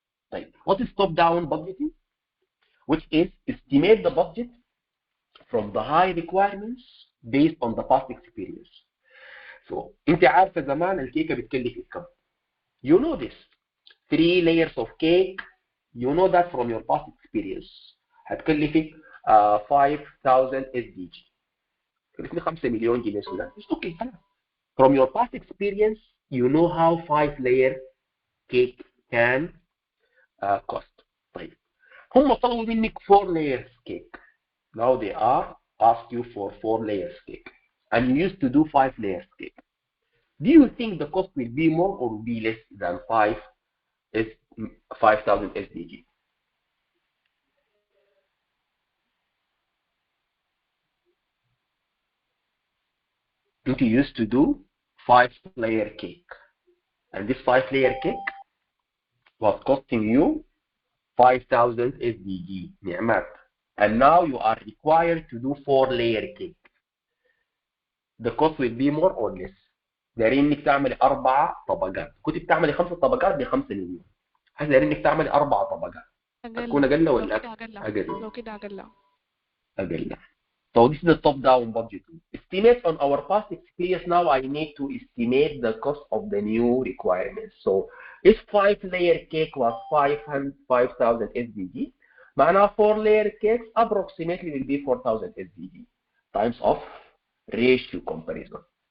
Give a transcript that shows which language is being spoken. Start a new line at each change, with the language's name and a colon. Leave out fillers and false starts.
English: طيب, what is top down budgeting? Which is estimate the budget from the high requirements based on the past experience.
Arabic: So انت عارفه زمان الكيكه بتكلف كم؟
English: You know this. 3 layers of cake, you know that from your past experience.
Arabic: هتكلفك 5000 SDG. كلفني 5 مليون جنيه سودان.
English: It's okay. From your past experience, you know how 5-layer cake can cost.
Arabic: طيب. هم طلبوا منك
English: 4 layers cake. Now they are asked you for 4 layers cake. And you used to do 5 layers cake. Do you think the cost will be more or will be less than 5,000 SDG? You used to do 5-layer cake, and this 5-layer cake was costing you 5,000 SDG, نعمات. And now you are required to do 4-layer cake. The cost will be more or less.
Arabic: دارين انك تعملي 4 طبقات، كنت بتعملي 5 طبقات ب 5 مليون. هسه دارين انك تعملي 4 طبقات. هتكون اقل ولا اقل؟ لو كده اقل.
English: So this is the top-down budgeting. Estimate on our past experience. Now I need to estimate the cost of the new requirements. So if 5-layer cake was 5,000 SDG, معناها 4-layer cakes approximately will be 4,000 SDG times of ratio comparison.